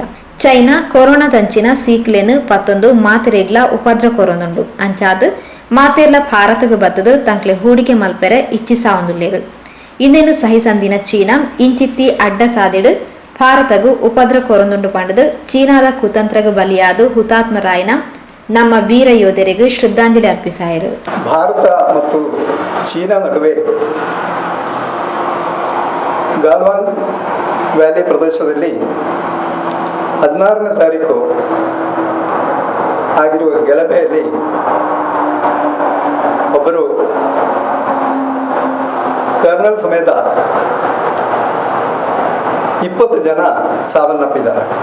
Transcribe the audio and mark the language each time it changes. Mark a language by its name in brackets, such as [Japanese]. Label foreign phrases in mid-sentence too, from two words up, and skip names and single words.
[Tulu] ಚೈನಾ ಕೊರೋನಾ ದಂಚಿನ ಸೀಕ್ಲೆನ್ ಪತ್ತೊಂದು ಮಾತಿರೆಗ್ಲ ಉಪದ್ರ ಕೊರೊಂದುಂಡು. ಅಂಚಾದ್ ಮಾತೆರ್ಲ ಭಾರತಗ ಬತ್ತದು ತಂಕ್ಲೆ ಹೂಡಿಕೆ ಮಲ್ಪೆರೆ ಇಚ್ಛಿಸಾವಂದುಲ್ಲೇರು. ಇನ್ನೇನು ಸಹಿ ಸಂದಿನ ಚೀನಾ ಇಂಚಿತ್ತಿ ಅಡ್ಡ ಸಾದಿಡು ಭಾರತಗೂ ಉಪದ್ರ ಕೊರೊಂದುಂಡು ಪಂಡದು ಚೀನಾದ ಕುತಂತ್ರಗ ಬಲಿಯಾದು ಹುತಾತ್ಮರಾಯಿನ ನಮ್ಮ ವೀರ ಯೋಧರಿಗೆ ಶ್ರದ್ಧಾಂಜಲಿ ಅರ್ಪಿಸಾಯರು. [Kannada] ಭಾರತ ಮತ್ತು ಚೀನಾ ನಡುವೆ ಗಾಲ್ವಾನ್ ವ್ಯಾಲಿ ಪ್ರದೇಶದಲ್ಲಿ 16ನೇ ತಾರೀಕು ಆಗಿರುವ ಗಲಭೆಯಲ್ಲಿ ಒಬ್ಬರು ಕರ್ನಲ್ ಸಮೇತ 20 ಜನ ಸಾವನ್ನಪ್ಪಿದ್ದಾರೆ.